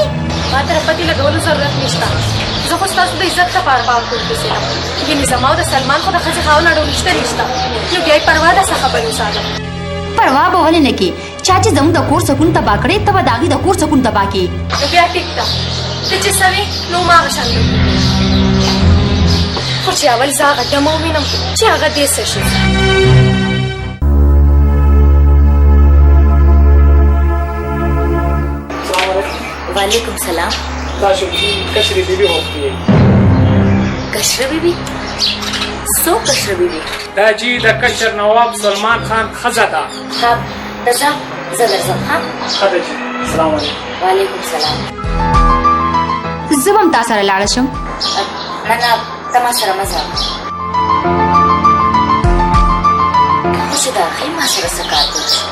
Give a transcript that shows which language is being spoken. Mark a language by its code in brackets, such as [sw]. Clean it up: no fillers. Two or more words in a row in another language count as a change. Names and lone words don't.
[ps] ما تر پتی لګولو ضرورت نشته زه خو ستاسو د عزت لپاره پاک کوم یعنی زما او د سلمان خو د ښځې خاوند اړو نشته نو بیا یې پروا ده څه خبرې وساتم پروا به ولې نه کې چا چې زموږ د کور سکون تباه کړې ته به د هغې د کور سکون تباه کړې نو بیا ټیک ده ته چې څه وې نو هماغه شان خو چې اول زه هغه دمه ووینم چې هغه دې څه شي [ar] وعليكم السلام. [ur] کشری بی بی ہوتی ہے. کشری بی بی سو کشر بی بی [ps] دا جی د کشر نواب سلمان خان ښځه ده. ها تشا زلزم ها ښه ده جی. [ar] السلام علیکم. وعلیکم سلام. [ps] زه به هم تا سره لاړه شم. نه نه ته ما سره مه ځه. خو چې د هغې ما سره څه کار کوي؟